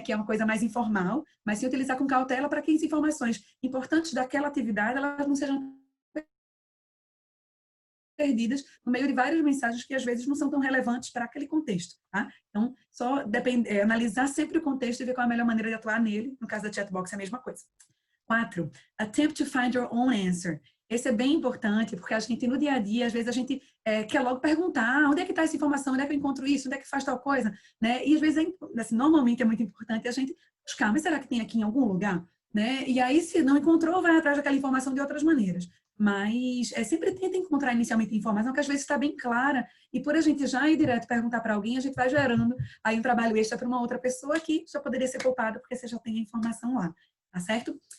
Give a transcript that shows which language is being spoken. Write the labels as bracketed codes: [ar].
[pt] Que é uma coisa mais informal, mas sim utilizar com cautela para que as informações importantes daquela atividade elas não sejam perdidas no meio de várias mensagens que às vezes não são tão relevantes para aquele contexto, tá? Então, só analisar sempre o contexto e ver qual é a melhor maneira de atuar nele. No caso da chatbox é a mesma coisa. [en] 4, attempt to find your own answer. [pt] Esse é bem importante, porque a gente, no dia a dia, às vezes a gente quer logo perguntar, onde é que está essa informação, onde é que eu encontro isso, onde é que faz tal coisa, né? E às vezes, assim, normalmente é muito importante a gente buscar, mas será que tem aqui em algum lugar? Né? E aí, se não encontrou, vai atrás daquela informação de outras maneiras. Mas sempre tenta encontrar inicialmente informação que às vezes está bem clara, e por a gente já ir direto perguntar para alguém, a gente vai gerando aí um trabalho extra para uma outra pessoa que só poderia ser poupado porque você já tem a informação lá, tá certo?